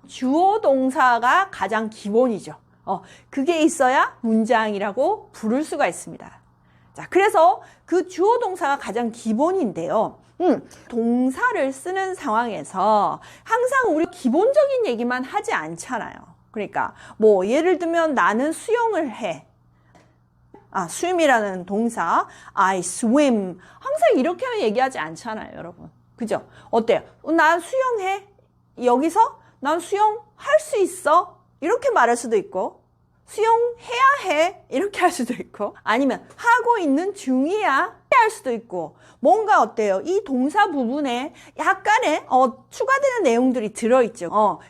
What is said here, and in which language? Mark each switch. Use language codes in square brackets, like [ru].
[ko] 주어, 동사가 가장 기본이죠. 그게 있어야 문장이라고 부를 수가 있습니다. 자, 그래서 그 주어, 동사가 가장 기본인데요. 동사를 쓰는 상황에서 항상 우리 기본적인 얘기만 하지 않잖아요. 그러니까 뭐 예를 들면 나는 수영을 해. [en] swim이라는 [ko] 동사, [en] I swim. [ko] 항상 이렇게만 얘기하지 않잖아요, 여러분. 그죠? 어때요? 난 수영해. 여기서 난 수영할 수 있어. 이렇게 말할 수도 있고, 수영해야 해. 이렇게 할 수도 있고, 아니면 하고 있는 중이야. 할 수도 있고, 뭔가 어때요? 이 동사 부분에 약간의 추가되는 내용들이 들어있죠.